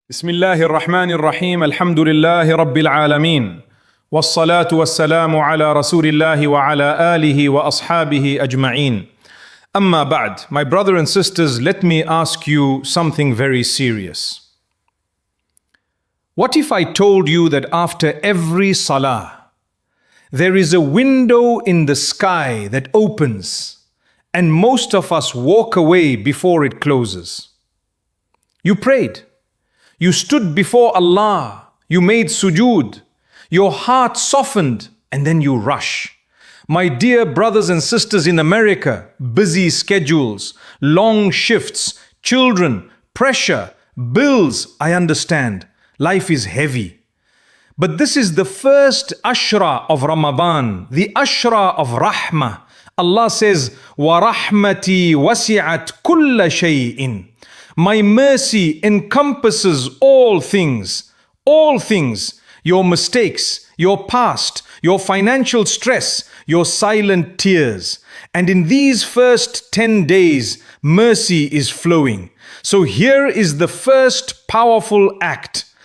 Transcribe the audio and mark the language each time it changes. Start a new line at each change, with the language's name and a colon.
Arabic: بسم الله الرحمن الرحيم الحمد لله رب العالمين والصلاة والسلام على رسول الله وعلى آله وأصحابه أجمعين.
English: Amma ba'd, my brother and sisters, let me ask you something very serious. What if I told you that after every salah, there is a window in the sky that opens and most of us walk away before it closes? You prayed. You stood before Allah, you made sujood, your heart softened, and then you rush. My dear brothers and sisters in America, busy schedules, long shifts, children, pressure, bills, I understand. Life is heavy. But this is the first ashra of Ramadan, the ashra of rahmah. Allah says,
Arabic: وَرَحْمَتِي وَسِعَتْ كُلَّ شَيْءٍ.
English: My mercy encompasses all things, your mistakes, your past, your financial stress, your silent tears. And in these first 10 days, mercy is flowing. So here is the first powerful act.